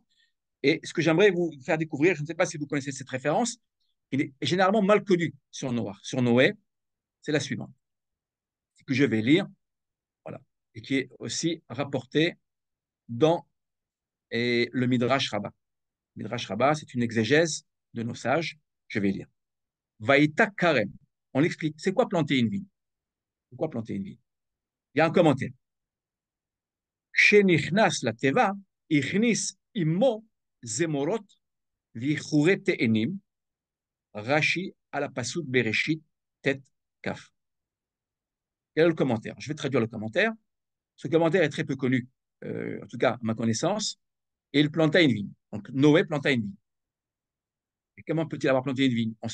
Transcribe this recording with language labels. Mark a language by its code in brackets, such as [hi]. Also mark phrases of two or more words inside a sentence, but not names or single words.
[fr] Et ce que j'aimerais vous faire découvrir, je ne sais pas si vous connaissez cette référence, il est généralement mal connu sur Noach, sur Noé, c'est la suivante, que je vais lire, voilà, et qui est aussi rapportée dans le Midrash Rabbah. Midrash Rabbah, c'est une exégèse de nos sages. Je vais lire. [he] ויטע כרם. [fr] On l'explique. C'est quoi planter une vigne? Pourquoi planter une vigne? Il y a un commentaire. [he] שנכנס לתיבה, הכניס עמו זמורות וייחורי תאנים, [fr] Rashi à la [he] פסוק בראשית ט כ. [fr] Quel est le commentaire? Je vais traduire le commentaire. Ce commentaire est très peu connu, en tout cas à ma connaissance, et il planta une vigne. Donc Noé planta une vigne. Et comment peut-il avoir planté une vigne?